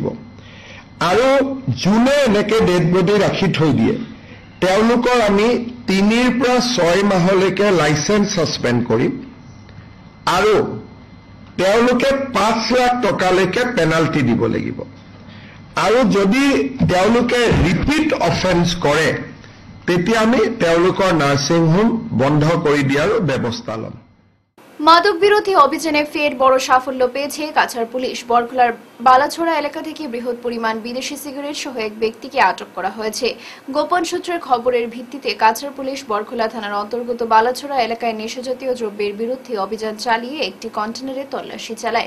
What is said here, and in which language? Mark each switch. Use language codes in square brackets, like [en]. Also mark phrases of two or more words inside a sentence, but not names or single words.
[as] আৰু যোনে এনেকে ডেড বডি ৰাখি থৈ দিয়ে তেওঁলোকৰ আমি 3 পৰা 6 মাহলৈকে [en] license suspend [as] কৰিম আৰু তেওঁলোকে 5 লাখ টকালৈকে পেনাল্টি দিব লাগিব। আৰু যদি তেওঁলোকে [en] repeat offence [as] কৰে তেতিয়া আমি তেওঁলোকৰ [en] nursing home [as] বন্ধ কৰি দিয়াৰ ব্যৱস্থা ল'ম। [bn] মাদক বিরোধী অভিযানে ফের বড় সাফল্য পেয়েছে কাছাড় পুলিশ। বরখলার বালাছড়া এলাকা থেকে বৃহৎ পরিমাণ বিদেশি সিগারেট সহ এক ব্যক্তিকে আটক করা হয়েছে। গোপন সূত্রের খবরের ভিত্তিতে কাছাড় পুলিশ বরখলা থানার অন্তর্গত বালাছড়া এলাকায় নেশাজাতীয় দ্রব্যের বিরুদ্ধে অভিযান চালিয়ে একটি কন্টেনারে তল্লাশি চালায়।